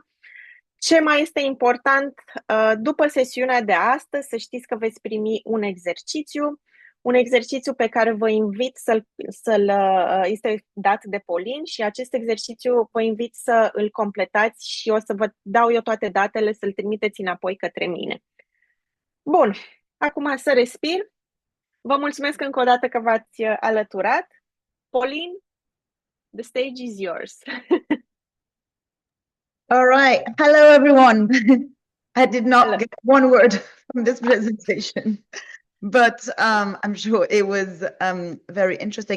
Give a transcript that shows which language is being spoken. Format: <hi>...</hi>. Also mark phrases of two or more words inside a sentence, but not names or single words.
<ro>Ce mai este important, după sesiunea de astăzi, să știți că veți primi un exercițiu pe care vă invit este dat de Pauline și acest exercițiu vă invit să îl completați și o să vă dau eu toate datele să-l trimiteți înapoi către mine. Bun, acum să respir. Vă mulțumesc încă o dată că v-ați alăturat.</ro> <en>Pauline, the stage is yours. All right. Hello, everyone. I did not get one word from this presentation, but I'm sure it was very interesting.</en>